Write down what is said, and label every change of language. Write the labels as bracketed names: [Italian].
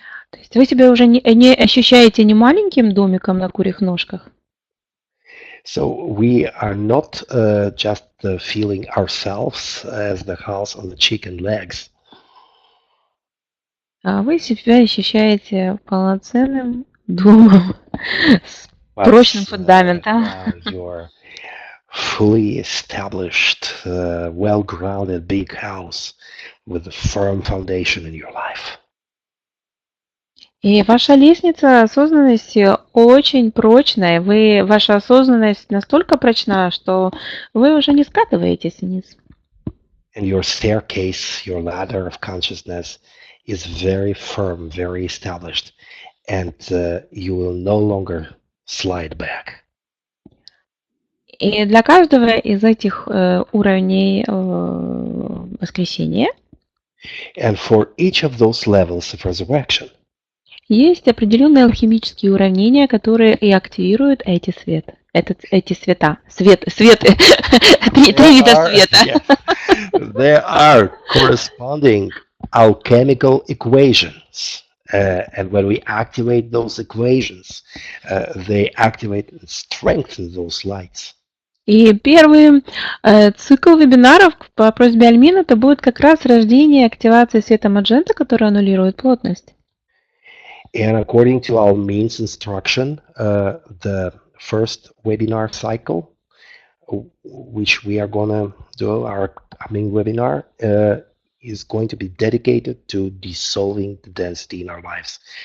[Russian] То есть вы себя уже не ощущаете не маленьким домиком на курьих ножках, [English] So we are not just feeling ourselves as the house on the chicken legs, [Russian] а вы себя ощущаете полноценным домом с [English] but [Russian] прочным фундаментом. [English] you're fully established, well-grounded big house with a firm foundation in your life. [Russian] И ваша лестница осознанности очень прочная. Ваша осознанность настолько прочна, что вы уже не скатываетесь вниз. [English] And your staircase, your ladder of consciousness is very firm, very established, and you will no longer slide back. [Russian] И для каждого из этих уровней воскресения [English] And for each of those levels of resurrection, [Russian] есть определенные алхимические уравнения, которые и активируют эти света. Эти света. Светы. Три вида света. [English] Yes, there are corresponding alchemical equations. And when we activate those equations, they activate and strengthen those lights. [Russian] И первый цикл вебинаров по просьбе Альмин это будет как раз рождение и активация света маджента, который аннулирует плотность. [English] And according to Almin's instruction, the first webinar cycle, which we are going to do, our upcoming webinar, is going to be dedicated to dissolving the density in our lives.